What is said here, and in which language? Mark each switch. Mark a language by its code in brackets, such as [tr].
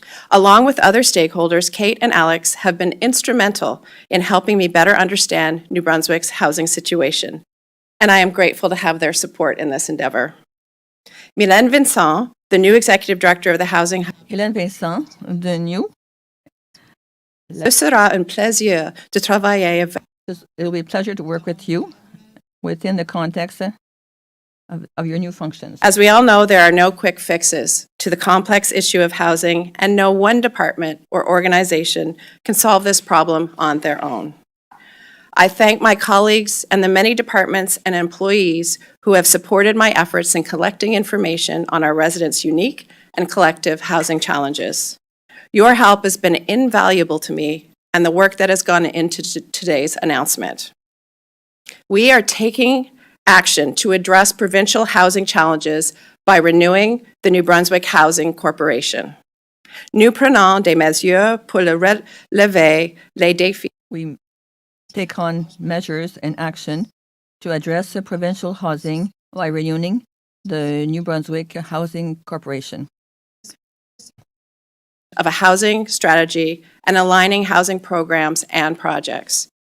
[en] Along with other stakeholders, Kate and Alex have been instrumental in helping me better understand New Brunswick's housing situation, and I am grateful to have their support in this endeavor. Mylène Vincent, the new Executive Director of the Housing Hub. Hélène Vincent, the new. [fr] Ce sera un plaisir de travailler avec. [en] It will be a pleasure to work with you within the context of your new functions. As we all know, there are no quick fixes to the complex issue of housing, and no one department or organization can solve this problem on their own. I thank my colleagues and the many departments and employees who have supported my efforts in collecting information on our residents' unique and collective housing challenges. Your help has been invaluable to me and the work that has gone into today's announcement. We are taking action to address provincial housing challenges by renewing the New Brunswick Housing Corporation. [fr] Nous prenons des mesures pour relever les défis. [en] We take on measures and action to address the provincial housing by renewing the New Brunswick Housing Corporation. Of a housing strategy and aligning housing programs and projects.